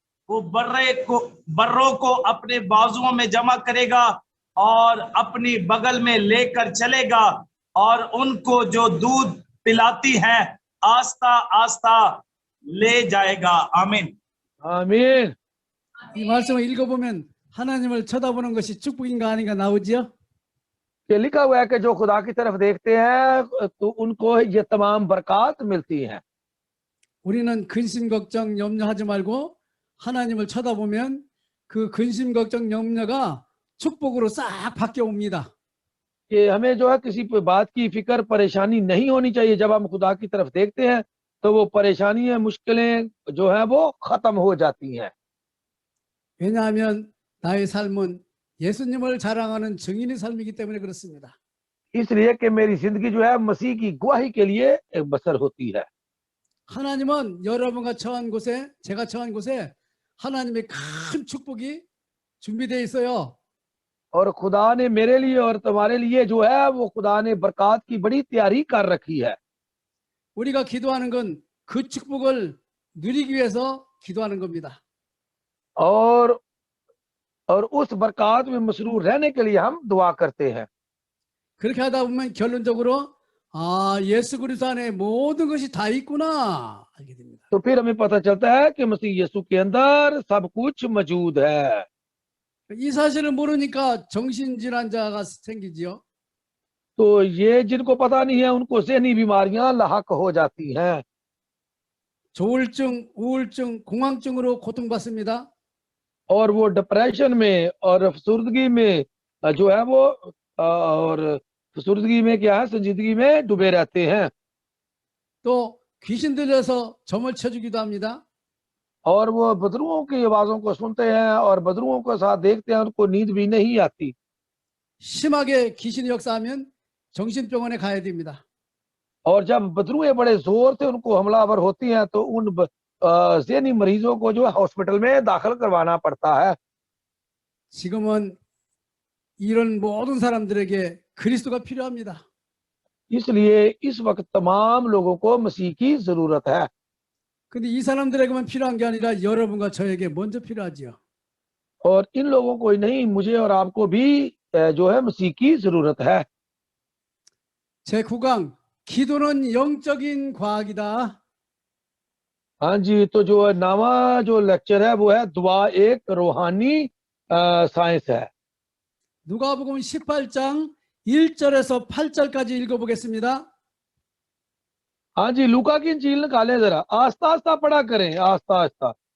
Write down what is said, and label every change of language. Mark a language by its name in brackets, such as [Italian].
[Hindi] वो बर्रों को अपने बाजुओं में जमा करेगा और अपनी बगल में लेकर चलेगा, और उनको जो दूध पिलाती है आस्ता आस्ता ले जाएगा। आमीन आमीन। [Korean] 이 말씀을 읽어보면 하나님을 쳐다보는 것이 축복인가 아닌가 나오지요. [Hindi] कि लिखा हुआ है कि जो खुदा की तरफ देखते हैं तो उनको ये तमाम बरकत मिलती हैं। [Korean] 우리는 근심 걱정 염려하지 말고 하나님을 쳐다보면 그 근심 걱정 염려가 축복으로 싹 바뀌어 옵니다. [Hindi] कि हमें जो है किसी बात की फिक्र परेशानी नहीं होनी चाहिए। जब हम खुदा की तरफ देखते हैं तो वो परेशानियां, मुश्किलें जो है वो खत्म हो जाती हैं। [Korean] 왜냐하면 나의 삶은 예수님을 자랑하는 증인의 삶이기 때문에 그렇습니다. [Hindi] इसलिए कि मेरी जिंदगी जो है मसीह की गवाही के लिए एक बसर होती है। [Korean] 하나님은 여러분과 처한 곳에, 제가 처한 곳에 하나님의 큰 축복이 준비되어 있어요. [Hindi] और खुदा ने मेरे लिए और तुम्हारे लिए जो है वो खुदा ने बरकत की बड़ी तैयारी कर रखी है। [Korean] 우리가 기도하는 건 그 축복을 누리기 위해서 기도하는 겁니다. [Hindi] और उस बरकत में मसरूर रहने के लिए हम दुआ करते हैं। [Korean] 그렇게 하다 보면 결론적으로 예수 그리스도 안에 모든 것이 다 있구나 알게 됩니다. [Hindi] तो फिर हमें पता चलता है कि मसीह यीशु के अंदर सब कुछ मौजूद है। [Korean] 이 사실을 모르니까 정신질환자가 생기지요. [Hindi] तो ये जिनको पता नहीं है उनको ज़हनी बीमारियां लाहक हो जाती हैं। [Korean] 조울증, 우울증, 공황증으로 고통받습니다. [Hindi] और वो डिप्रेशन में और अफसुर्दगी में जो है वो और अफसुर्दगी में क्या है, संजीदगी में डूबे रहते हैं। [Korean] 또 귀신 들려서 점을 쳐주기도 합니다. [Hindi] और वो बदरुओं की आवाजों को सुनते हैं और बदरुओं के साथ देखते हैं, उनको नींद भी नहीं आती। [Korean] 심하게 귀신이 역사하면 정신병원에 가야 됩니다. [Hindi] और जब बदरुएं बड़े जोर से उनको हमलावर होती हैं तो उन ज़हनी मरीजों को जो है हॉस्पिटल में दाखिल करवाना पड़ता है। [Korean] 지금은 이런 모든 사람들에게 그리스도가 필요합니다. [Hindi] इसलिए इस वक्त तमाम लोगों को मसीह की जरूरत है। [Korean] 근데 이 사람들에게만 필요한 게 아니라 여러분과 저에게 먼저 필요하지요. [Hindi] और इन लोगों को ही नहीं, मुझे और आपको भी जो है मसीह की जरूरत है। [Korean] 제 9강 기도는 영적인 과학이다. [Hindi] हाँ जी, तो जो नावा जो लेक्चर है वो है दुआ एक रूहानी साइंस है। [Korean] 누가복음 18장 1절에서 8절까지 읽어보겠습니다. [Hindi] हाँ जी, लूका की इंजील निकालें जरा, आस्ता आस्ता पढ़ा करें, आस्ता आस्ता।